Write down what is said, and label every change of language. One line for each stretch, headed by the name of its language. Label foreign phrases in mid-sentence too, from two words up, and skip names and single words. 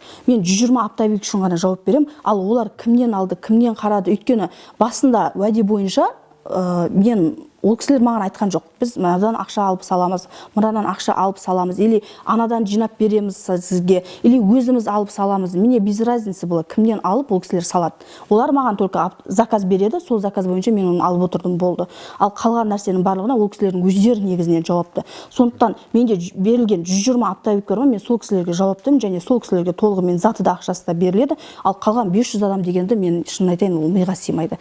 Kazakh: Мен 120 оптовик үшін ғана жауап берем, ал олар кімнен алды, кімнен қарады. Өйткені басында уәде бойынша мен ол кісілер маған айтқан жоқ. Біз мынадан ақша алып саламыз, мынадан ақша алып саламыз, или анадан жинап береміз сізге, или өзіміз алып саламыз.
Russian: Мне без разницы было,
Kazakh: кімнен алып ол кісілер салады. Олар маған только заказ береді, сол заказ бойынша мен оны алып отырдым болды. Ал қалған нәрсенің барлығына ол кісілердің өздері негізінен жауапты. Сондықтан менде берілген 120 оптовик бар, мен сол кісілерге жауаптымын, және сол кісілерге толығымен заты да ақшасы да беріледі. Ал қалған 500 адам дегенді мен шын айтайын, ол миға сыймайды.